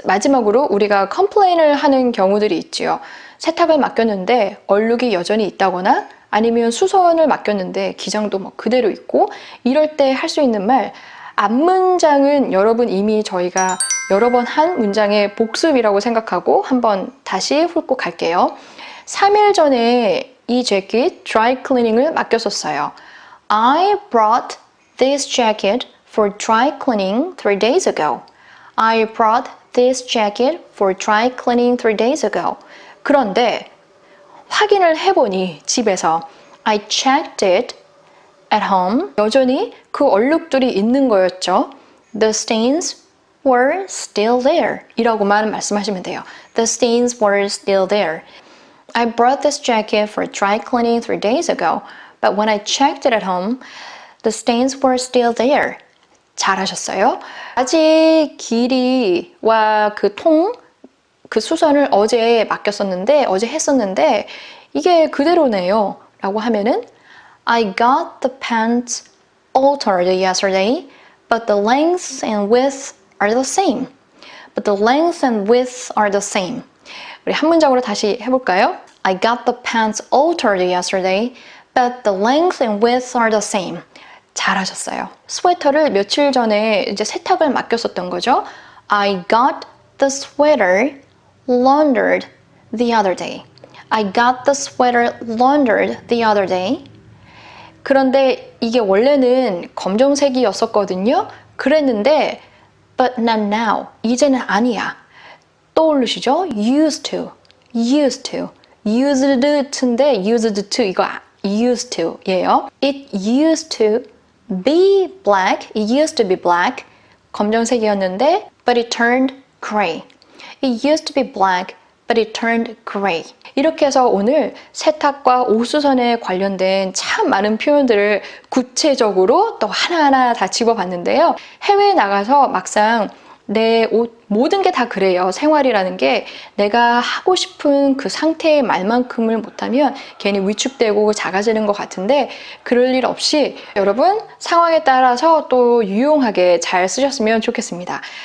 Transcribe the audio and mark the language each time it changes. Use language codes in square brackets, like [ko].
[ko] 마지막으로 우리가 컴플레인을 하는 경우들이 있지요. 세탁을 맡겼는데 얼룩이 여전히 있다거나 아니면 수선을 맡겼는데 기장도 그대로 있고 이럴 때 할 수 있는 말 앞문장은 여러분 이미 저희가 여러 번 한 문장의 복습이라고 생각하고 한번 다시 훑고 갈게요. 3일 전에 이 재킷 드라이 클리닝을 맡겼었어요. [en] I brought this jacket for dry cleaning 3 days ago. I brought this jacket for dry cleaning 3 days ago. [ko] 그런데 확인을 해보니 집에서 [en] I checked it at home. [ko] 여전히 그 얼룩들이 있는 거였죠. [en] The stains were still there. [ko] 이라고만 말씀하시면 돼요. [en] The stains were still there. I brought this jacket for dry cleaning 3 days ago. But when I checked it at home, the stains were still there. [ko] 잘하셨어요. 바지 길이와 그 수선을 어제 했었는데 이게 그대로네요. 라고 하면은 [en] I got the pants altered yesterday, but the length and width are the same. But the length and width are the same. [ko] 우리 한 문장으로 다시 해볼까요? [en] I got the pants altered yesterday, but the length and width are the same. [ko] 잘하셨어요. 스웨터를 며칠 전에 이제 세탁을 맡겼었던 거죠. [en] I got the sweater laundered the other day. I got the sweater laundered the other day. [ko] 그런데 이게 원래는 검정색이었었거든요. 그랬는데 [en] but not now. [ko] 이제는 아니야. 떠오르시죠? [en] used to, used to, used to인데 used to 이거 used to 예요. It used to be black. It used to be black. [ko] 검정색이었는데 [en] but it turned gray. It used to be black, but it turned gray. [ko] 이렇게 해서 오늘 세탁과 옷수선에 관련된 참 많은 표현들을 구체적으로 또 하나하나 다 집어봤는데요. 해외에 나가서 막상 내 옷, 모든 게 다 그래요. 생활이라는 게 내가 하고 싶은 그 상태의 말만큼을 못하면 괜히 위축되고 작아지는 것 같은데 그럴 일 없이 여러분 상황에 따라서 또 유용하게 잘 쓰셨으면 좋겠습니다.